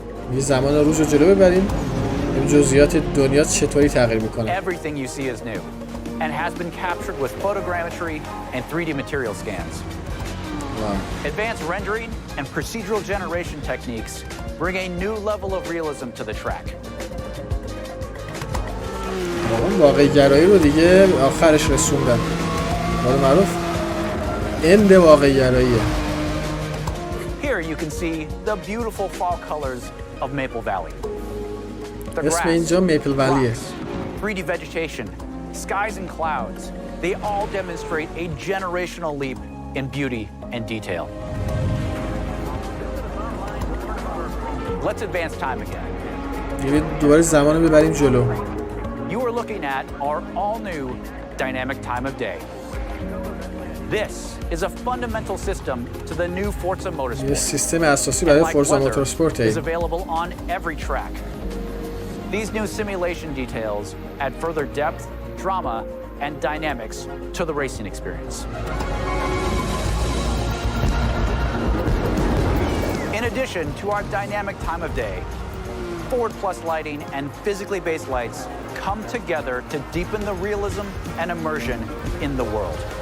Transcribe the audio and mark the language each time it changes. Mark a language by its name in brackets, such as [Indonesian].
[Persian] میگه زمان روز رو جلو ببریم. این جزئیات دنیا چطوری تغییر میکنه. [English] Everything you see is new and has been captured with photogrammetry and 3D material scans. Wow. Advanced rendering and procedural generation techniques bring a new level of realism to the track. [Persian] واقعی گرایی رو دیگه آخرش رسوندن. حالا معروف اند واقعی گراییه. [English] Here you can see the beautiful fall colors of Maple Valley. [Persian] اسم اینجا میپل ولیه. [English] 3D vegetation, skies and clouds, they all demonstrate a generational leap in beauty and detail. Let's advance time again. [Persian] دوباره زمان رو ببریم جلو. [English] You are looking at our all-new dynamic time of day. This is a fundamental system to the new Forza Motorsport. [Persian] سیستم اساسی برای فورزا موتورسپورت [English] is available on every track. These new simulation details add further depth, drama, and dynamics to the racing experience. In addition to our dynamic time of day, Forward Plus lighting and physically based lights come together to deepen the realism and immersion in the world.